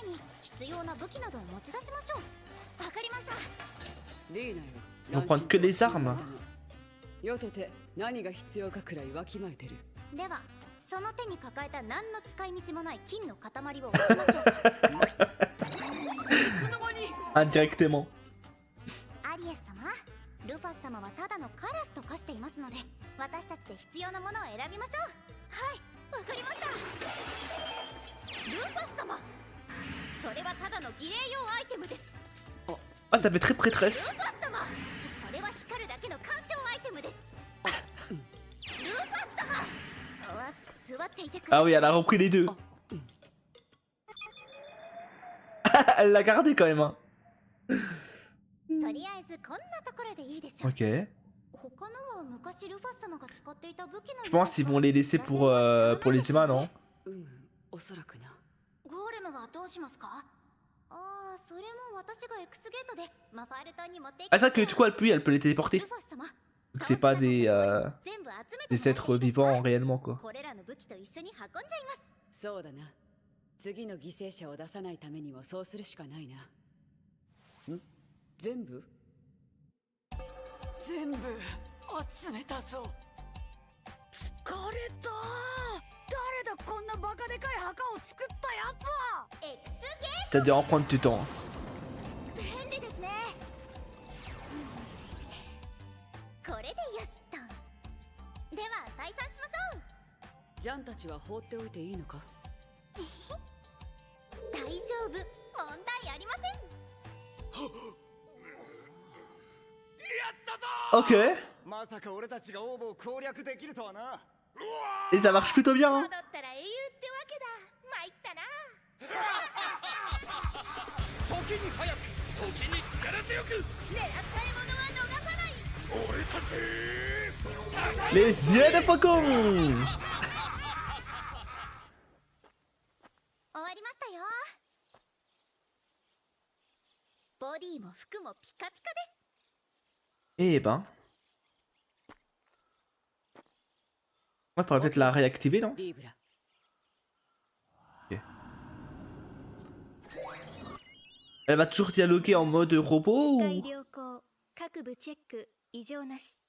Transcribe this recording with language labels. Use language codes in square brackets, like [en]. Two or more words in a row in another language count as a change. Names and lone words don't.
[fr] Ils vont prendre que les armes. Indirectement. [ja] ルファス様はただのカラスと化していますので、私たちで必要なものを選びましょう。はい、わかりました。ルファス様、それはただの儀礼用アイテムです。 [fr] Ah, ça fait très prêtresse. [ja] ルファス様、それは光るだけの鑑賞アイテムです。ルファス様、座っていてください。 [fr] Ah oui, elle a repris les deux. Elle l'a gardé quand même. Hein. Ok. Je pense qu'ils vont les laisser pour les humains, non? Ah, ça que du coup elle peut les téléporter. Donc c'est pas des êtres vivants réellement quoi. [ja] 次の犠牲者を出さないためにもそうするしかないな。全部集めたぞ。疲れた。誰だこんなバカでかい墓を作ったやつは。 [fr] Ça doit en prendre du temps. [ja] 便利ですね。これでよしと。では退散しましょう。ジャンたちは放っておいていいのか？大丈夫、問題ありません。 [fr] Ok. Et ça marche plutôt bien. Hein. Les yeux de faucon. [ja] 終わりましたよ。ボディも服もピカピカです。 [fr] Eh ben. Ouais, faudrait peut-être la réactiver, non? Ok. Elle va toujours dialoguer en mode robot ou... [ja] 各部チェック異常なし。